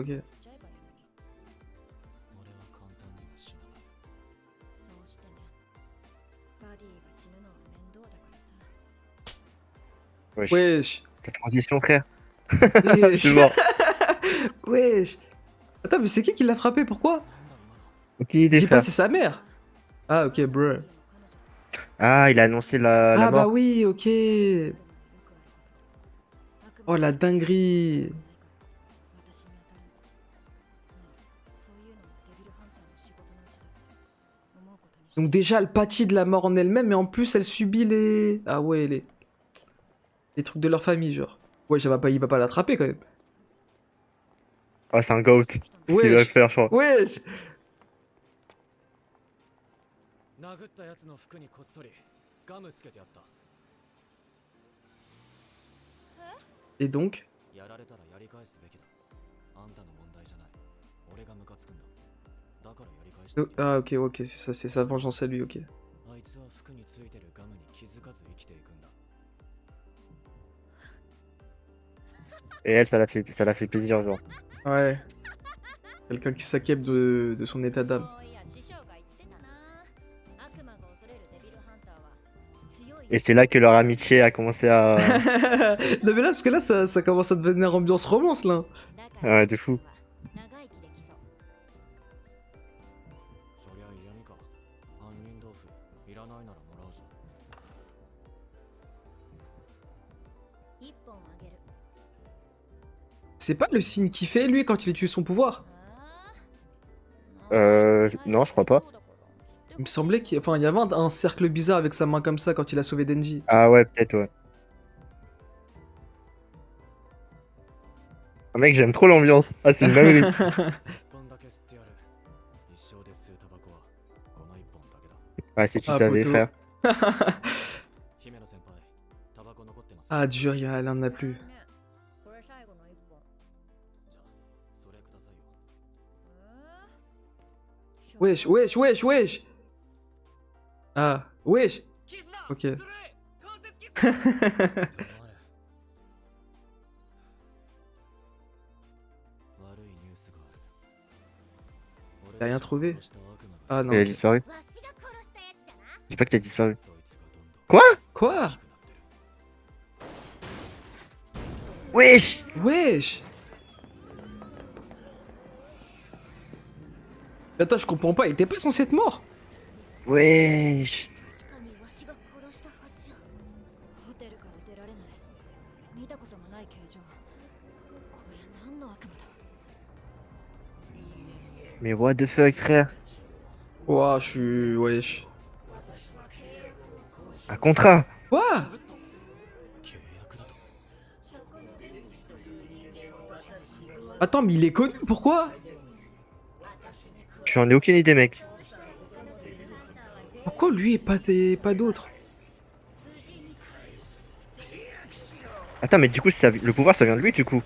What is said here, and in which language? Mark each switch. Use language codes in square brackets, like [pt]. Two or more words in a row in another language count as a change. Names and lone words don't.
[ja] 吸っちゃえばいいのに。俺は簡単には死なない。そうしてね。バディが死ぬのは面倒だからさ。 [fr] Wesh. Wesh. La transition, frère. Wesh. Je suis mort. Wesh. Attends, mais c'est qui l'a frappé? Pourquoi? [ja] なんだ今の。 [fr] Aucune idée, J'ai pas, frère. c'est sa mère. Ah, ok, bro. Ah, il a annoncé la Ah, bah mort. oui, ok. Oh, la dinguerie. Donc déjà, elle pâtit de la mort en elle-même, mais en plus, elle subit les... Ah ouais, les trucs de leur famille, genre. Ouais, il va pas l'attraper, quand même. Ah, c'est un goat. C'est ce qu'il va Wesh. faire, je crois. Wesh. [ja] 殴ったやつの服にこっそりガムつけてやった。 [fr] Et donc? [ja] やられたらやり返すべきだ。あんたの問題じゃない。俺がムカつくんだ。だからやり返したんだ。 [fr] Ah, ok, ok, c'est ça, c'est sa vengeance à lui, ok. [ja] あいつは服についてるガムに気づかず生きていくんだ。 [fr] Et elle, ça l'a fait plaisir, genre. Ouais. Quelqu'un qui s'acquiert de son état d'âme. [ja] そういや師匠が言ってたな。悪魔が恐れるデビルハンターは強い。 [fr] Et c'est là que leur amitié a commencé à. Non, mais là, parce que là, ça commence à devenir ambiance romance, là. [ja] だから [fr] Ouais, de fou. [ja] 長生きできそう。そりゃ嫌味か。杏仁豆腐いらないならもらうぞ。一本あげる。 [fr] C'est pas le signe qu'il fait, lui, quand il utilise son pouvoir? Non, je crois pas. Il me semblait qu'il y avait un cercle bizarre avec sa main comme ça quand il a sauvé Denji. Ah ouais, peut-être, ouais. Ah, mec, j'aime trop l'ambiance. Ah, c'est une dinguerie. [ja] 一本だけ吸ってやる。一生で吸うタバコはこの一本だけだ。 [fr] Ouais, si tu Ah, savais, poteau. frère. [ja] 姫野先輩、タバコ残ってますか？ [fr] Ah, dur, elle en a plus. [ja] これ最後の一本。じゃあそれくださいよ。 [fr] Wesh, wesh, wesh, wesh! Ah, wesh! Ok. [ja] 黙れ。悪いニュースがある。 [fr] T'as rien trouvé? [ja] 俺たちが殺した悪魔が [fr] Ah non. Elle a ok. disparu. [ja] わしが殺したやつじゃな。 [fr] Je dis pas que t'as disparu. [ja] そいつがどんどん [fr] Quoi? Quoi? [ja] 大きくなってる。 [fr] Wesh! Wesh! Attends, je comprends pas, il était pas censé être mort? Wesh! [ja] 確かにわしが殺したはずじゃ。ホテルから出られない。見たこともない形状。こりゃ何の悪魔だ。 [fr] Mais [en] what the fuck, [fr] frère? Ouah, je suis. Wesh. Un contrat! Quoi? [ja] 契約だと。 [fr] Attends, mais il est connu, pourquoi? J'en ai aucune idée, mec. Pourquoi lui et pas d'autres? Attends, mais du coup, le pouvoir, ça vient de lui, du coup.